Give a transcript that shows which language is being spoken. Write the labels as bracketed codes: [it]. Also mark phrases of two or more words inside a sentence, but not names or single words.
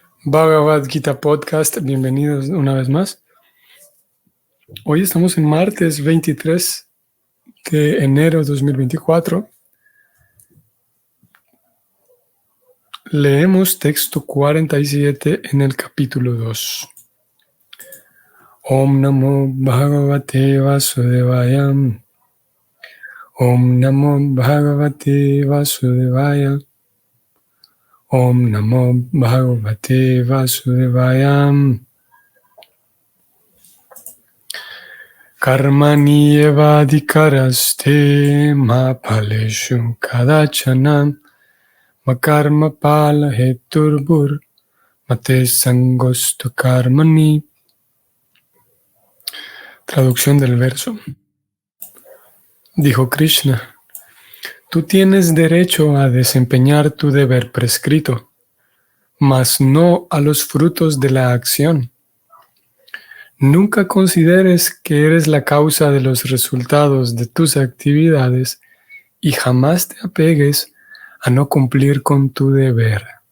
[es] Bhagavad Gita Podcast, bienvenidos una vez más. Hoy estamos en martes 23 de enero de 2024. Leemos texto 47 en el capítulo 2. [sa] ॐ नमो भगवते वासुदेवाय. ॐ नमो भगवते वासुदेवाय. ॐ नमो भगवते वासुदेवाय. कर्मणि एवाधिकारस्ते मा फलेषु कदाचन माकर्म फल हेतुर्भूर् माते सङ्गोऽस्तु अकर्मणि. [es] Traducción del verso. Dijo Krishna: tú tienes derecho a desempeñar tu deber prescrito, mas no a los frutos de la acción. Nunca consideres que eres la causa de los resultados de tus actividades y jamás te apegues a no cumplir con tu deber.